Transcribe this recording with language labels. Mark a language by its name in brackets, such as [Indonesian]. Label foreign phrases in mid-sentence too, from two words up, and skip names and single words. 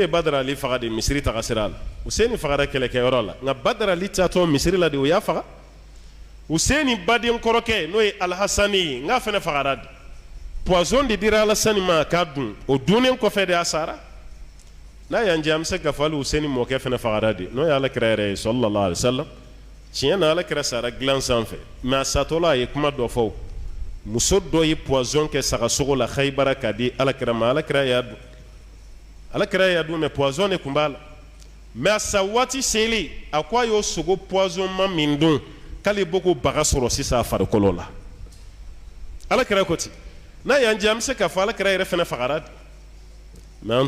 [Bambara] Badara Ali faga de misiri taga sira la Huseni fagara kɛlɛkɛyɔrɔ la nka Badara Ali taatɔ misiri la de o y'a faga Huseni baden kɔrɔkɛ n'o ye Alhasani ye n'a fana fagara de poison de dira Alhasani ma k'a dun o dunnen kɔfɛ de a sara n'a y'an jɛ an bɛ se k'a fɔ hali Huseni mɔkɛ fana fagara de n'o ye Alakira yɛrɛ ye [Arabic] صلى الله عليه وسلم [Bambara] tiɲɛ na Alakira sara dilan sanfɛ mais a satɔla a ye kuma dɔ fɔ muso dɔ ye poison kɛ sagasogo la Khaybara k'a di Alakira ma Alakira y'a dun mais poison de tun b'a la mais a sa waati selen a ko a y'o sogo poison ma min dun k'ale bɔ ko baga sɔrɔ sisan a farikolo la Alakira ko ten n'a y'an jɛ an bɛ se k'a fɔ Alakira yɛrɛ fana fagara de mais an